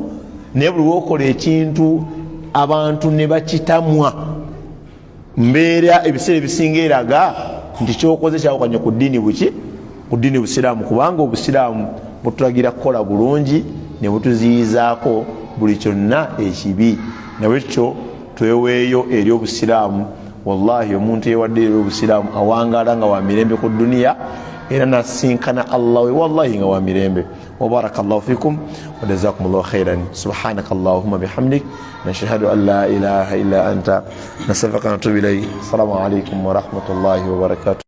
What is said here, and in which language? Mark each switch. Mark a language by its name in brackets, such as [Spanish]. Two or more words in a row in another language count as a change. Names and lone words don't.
[Ganda] Naye buli wokola ekintu abantu ne bakitamwa mbeera ebiseera ebisinga eraga nti kyokoze kyawukanye ku ddiini buki ku ddiini busiraamu kubanga obusiraamu butulagira kukola bulungi ne butuziyizaako buli kyonna ekibi. nawekyo tweweeyo eri obusiraamu. Wallahi omuntu yewadde eri obusiraamu awangaala nga wa mirembe ku duniya era nasinkana Allah we wallahi nga wa mirembe. [Arabic] وبارك الله فيكم وجزاكم الله خيرا. سبحانك اللهم وبحمدك نشهد أن لا إله إلا أنت نستغفرك ونتوب إليك. السلام عليكم ورحمة الله وبركاته.